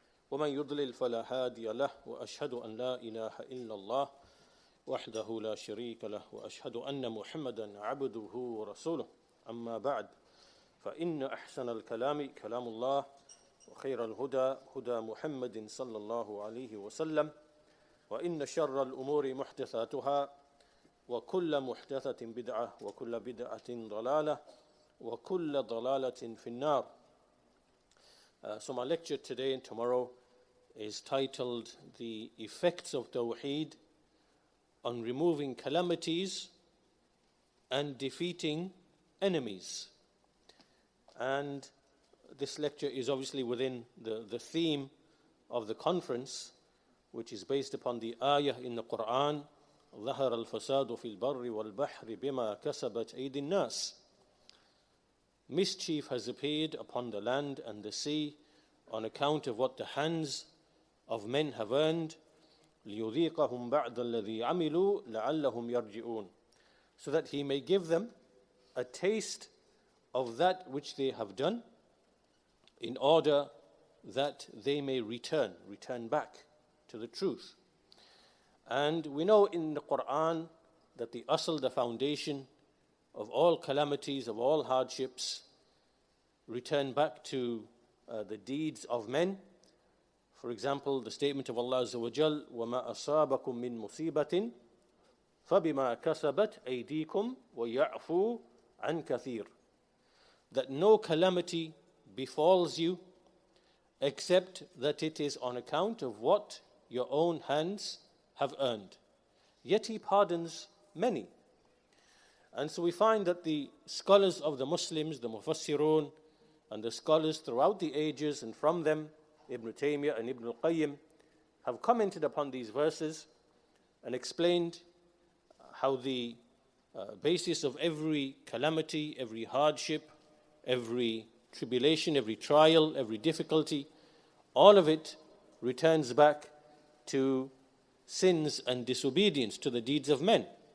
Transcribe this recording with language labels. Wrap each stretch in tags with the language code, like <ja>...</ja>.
<ar>ومن يضلل فلا هادي له وأشهد أن لا إله إلا الله وحده لا شريك له وأشهد أن محمدا عبده ورسوله أما بعد فإن أحسن الكلام كلام الله وخير الهدى هدى محمد صلى الله عليه وسلم وإن شر الأمور محدثاتها وكل محدثة بدعة وكل بدعة ضلالة وكل ضلالة في النار.</ar> <en>So my lecture today and tomorrow is titled The Effects of Tawheed on Removing Calamities and Defeating Enemies. And this lecture is obviously within the theme of the conference, which is based upon the ayah in the Quran,</en> <ar>ظهر الفساد في البر والبحر بما كسبت أيدي الناس.</ar> <en>Mischief has appeared upon the land and the sea on account of what the hands of men have earned.</en> <ar>ليذيقهم بعد الذي عملوا لعلهم يرجعون.</ar> <en>So that he may give them a taste of that which they have done, in order that they may return back to the truth. And we know in the Quran that the asl, the foundation of all calamities, of all hardships, return back to the deeds of men. For example, the statement of Allah Azza wa Jal,</en> <ar>وَمَا أَصَابَكُم مِّن مُّصِيبَةٍ فَبِمَا كَسَبَتْ أَيْدِيكُمْ وَيَعْفُو عَنْ كَثِيرٍ.</ar> <en>That no calamity befalls you except that it is on account of what your own hands have earned. Yet he pardons many. And so we find that the scholars of the Muslims, the Mufassirun, and the scholars throughout the ages, and from them Ibn Taymiyyah and Ibn al-Qayyim, have commented upon these verses and explained how the basis of every calamity, every hardship, every tribulation, every trial, every difficulty, all of it returns back to sins and disobedience, to the deeds of men.</en>